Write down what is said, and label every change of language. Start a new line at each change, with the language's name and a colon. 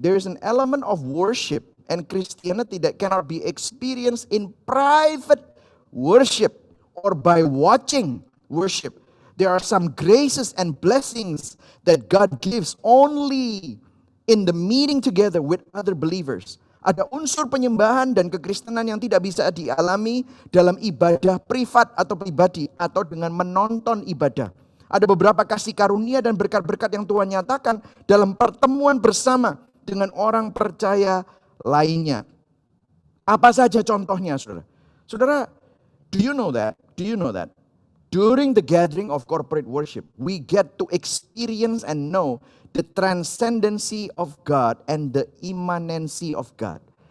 English: There is an element of worship and Christianity that cannot be experienced in private worship or by watching worship. There are some graces and blessings that God gives only in the meeting together with other believers.
Indonesian: Ada unsur penyembahan dan kekristenan yang tidak bisa dialami dalam ibadah privat atau pribadi atau dengan menonton ibadah. Ada beberapa kasih karunia dan berkat-berkat yang Tuhan nyatakan dalam pertemuan bersama dengan orang percaya lainnya. Apa saja contohnya, saudara?
English: Saudara, do you know that? During the gathering of corporate worship, we get to experience and know the transcendency of God and the immanency of God.